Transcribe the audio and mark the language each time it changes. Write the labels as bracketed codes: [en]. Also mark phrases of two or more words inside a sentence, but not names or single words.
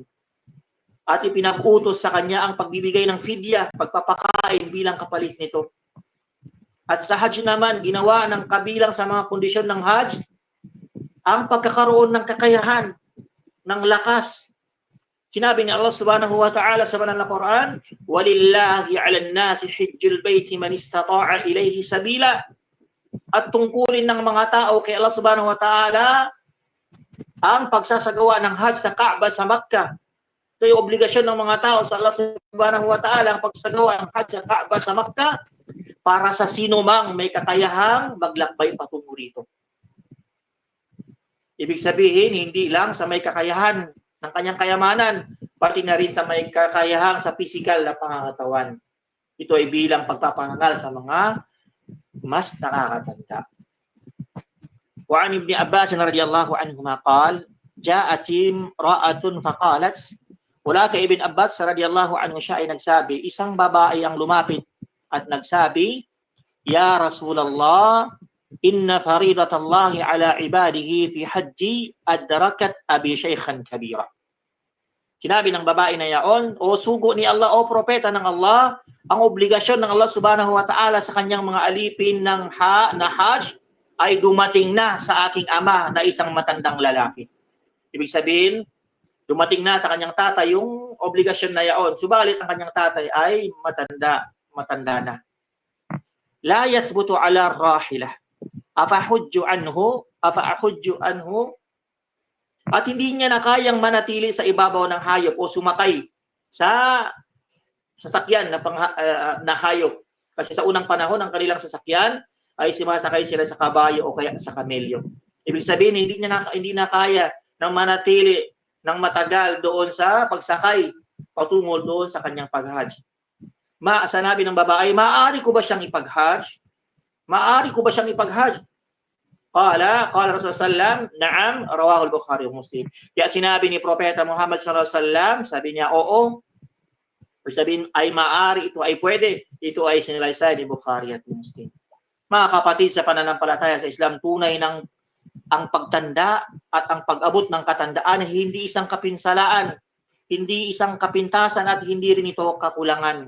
[tl] At ipinag-utos sa kanya ang pagbibigay ng fidya, pagpapakain bilang kapalit nito. At sa Hajj naman, ginawa ng kabilang sa mga kondisyon ng Hajj ang pagkakaroon ng kakayahan, ng lakas. Sinabi ni Allah [ar] سبحانه وتعالى [tl] sa banal na Quran, [ar] ولله على الناس حج البيت من استطاع إليه سبيلا. [tl] At tungkulin ng mga tao kay Allah [ar] سبحانه وتعالى [tl] ang pagsasagawa ng Hajj sa Kaaba sa Makkah. Ito yung obligasyon ng mga tao sa Allah [ar] سبحانه وتعالى [tl] ang pagsasagawa ng Hajj sa Kaaba sa Makkah para sa sino mang may kakayahang maglakbay patungo rito. Ibig sabihin, hindi lang sa may kakayahan ng kanyang kayamanan, pati na rin sa may kakayahang sa pisikal na pangangatawan. Ito ay bilang pagpapangal sa mga mas nakakatanda. [ar] وعن ابن عباس رضي الله عنهما قال جاءت امرأة فقالت, [tl] wala kay Ibn Abbas [ar] رضي الله عنه [tl] siya ay nagsabi, isang babae ang lumapit at nagsabi, [ar] يا رسول الله إن فريضة الله على عباده في الحج أدركت أبي شيخا كبيرا. [tl] Sinabi ng babae na yaon, o sugo ni Allah, o propeta ng Allah, ang obligasyon ng Allah [ar] سبحانه وتعالى [tl] sa kanyang mga alipin na Hajj ay dumating na sa aking ama na isang matandang lalaki. Ibig sabihin, dumating na sa kanyang tatay yung obligasyon na yaon. Subalit ang kanyang tatay ay matanda na. [ar] لا يثبت على الراحلة. أفأحج عنه. [tl] At hindi niya na kayang manatili sa ibabaw ng hayop o sumakay sa sasakyan na hayop. Kasi sa unang panahon, ang kanilang sasakyan ay sumasakay sila sa kabayo o kaya sa kamelyo. Ibig sabihin, hindi na kaya ng manatili ng matagal doon sa pagsakay patungo doon sa kanyang pag-hajj. Sanabi ng babae, maaari ko ba siyang ipag-hajj? Maaari ko ba siyang ipag-hajj? [ar] قال رسول الله سلم نعم رواه البخاري ومسلم. [tl] Kaya sinabi ni Propeta Muhammad [ar] صلى الله عليه وسلم, [tl] sabi niya, oo. Sabihin ay maaari, ito ay pwede. Ito ay sinalaysay ni Bukhari at Muslim. Mga kapatid sa pananampalataya sa Islam, tunay ng ang pagtanda at ang pag-abot ng katandaan hindi isang kapinsalaan, hindi isang kapintasan at hindi rin ito kakulangan.